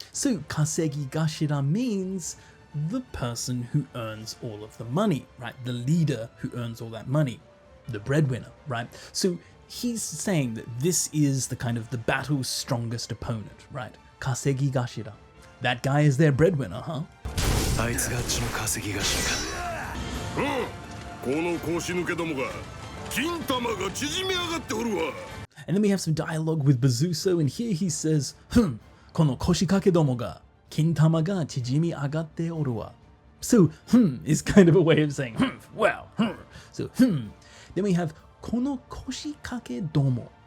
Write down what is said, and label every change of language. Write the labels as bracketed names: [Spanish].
[English] So, 稼ぎ頭 means the person who earns all of the money, right? The leader who earns all that money. The breadwinner, right? So, he's saying that this is the kind of the battle's strongest opponent, right? Kasegi gashira. That guy is their breadwinner, huh? [Japanese] あいつがあっちの稼ぎ頭か。この腰抜けどもが金玉が縮み上がっておるわ。 [English] And then we have some dialogue with Bezuso, and here he says, [Japanese] この腰掛けどもが金玉が縮み上がっておるわ. [English] So, is kind of a way of saying, well, so, then we have [Japanese] この腰掛けども.